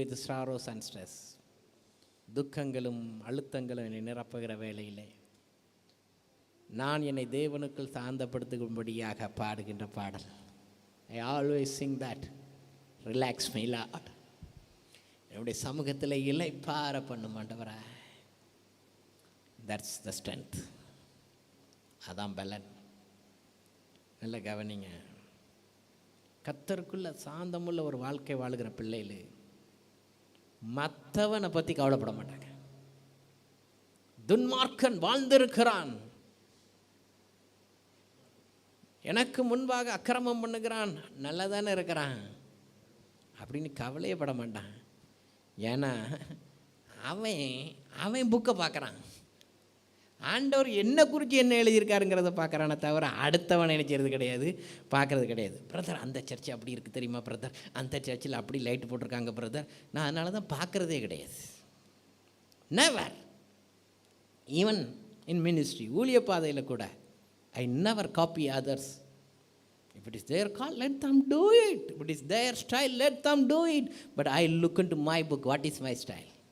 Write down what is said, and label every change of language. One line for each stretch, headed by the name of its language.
English: sorrows and stress,
Tamil: துக்கங்களும் அழுத்தங்களும் என்னை நிரப்புகிற வேளையிலே நான் என்னை தேவனுக்குள் சாந்தப்படுத்தும்படியாக பாடுகின்ற பாடல்.
English: I always sing that, relax my Lord.
Tamil: என்னுடைய சமூகத்தில் இளைப்பாற பண்ணும் ஆண்டவரே.
English: That's the strength.
Tamil: அதான் பலன். நல்ல கவனிங்க. கர்த்தருக்குள்ள சாந்தமுள்ள ஒரு வாழ்க்கை வாழுகிற பிள்ளைகள் மற்றவனை பற்றி கவலைப்பட மாட்டாங்க. துன்மார்க்கன் வாழ்ந்திருக்கிறான், எனக்கு முன்பாக அக்கிரமம் பண்ணுகிறான், நல்லதானே இருக்கிறான், அப்படின்னு கவலையே பட மாட்டான். ஏன்னா அவன் அவன் புக்கை பார்க்குறான். ஆண்டவர் என்ன குறித்து என்ன எழுதியிருக்காருங்கிறத பார்க்குறானே தவிர அடுத்தவன் நினைக்கிறது கிடையாது, பார்க்குறது கிடையாது. பிரதர் அந்த சர்ச்சு அப்படி இருக்குது தெரியுமா பிரதர், அந்த சர்ச்சில் அப்படி லைட் போட்டிருக்காங்க பிரதர், நான் அதனால தான் பார்க்குறதே கிடையாது. நெவர்.
English: even in ministry,
Tamil: ஊழிய பாதையில் கூட
English: I never copy others. If it is their call, let them do it. If it is their style, let them do it. But I look into my book, what is my style?